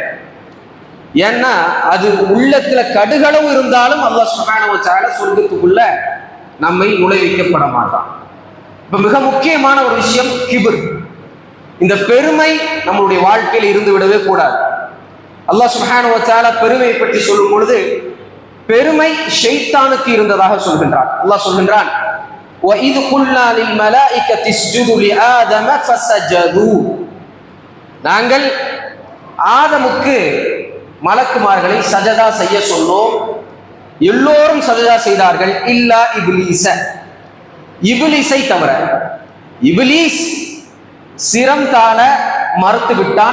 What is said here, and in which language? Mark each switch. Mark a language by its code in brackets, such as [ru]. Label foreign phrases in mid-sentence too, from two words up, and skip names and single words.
[ta] ஏன்னா அது உள்ளத்துல கடுகளவு இருந்தாலும் [ar] الله سبحانه وتعالى [ta] சொர்க்கத்துக்குள்ள நம்மை நுழைவிக்கப்பட மாட்டான். இப்ப மிக முக்கியமான ஒரு விஷயம் கிபிர். இந்த பெருமை நம்மளுடைய வாழ்க்கையில் இருந்து விடவே கூடாது. [ar] الله سبحانه وتعالى [ta] பெருமையை பற்றி சொல்லும் பொழுது பெருமை ஷைத்தானுக்கு இருந்ததாக சொல்கின்றான். அல்லாஹ் சொல்கின்றான், [ar] وَإِذْ قُلْنَا لِلْمَلَائِكَةِ اسْجُدُوا لِآدَمَ فَسَجَدُوا. [ta] நாங்கள் ஆதமுக்கு மலக்குமார்களை சஜதா செய்ய சொன்னோம், எல்லோரும் சஜதா செய்தார்கள், [ar] إلا إبليس, [ta] இப்லீஸை தவிர. இப்லீஸ் சிரம் தாழ மறுத்து விட்டான்.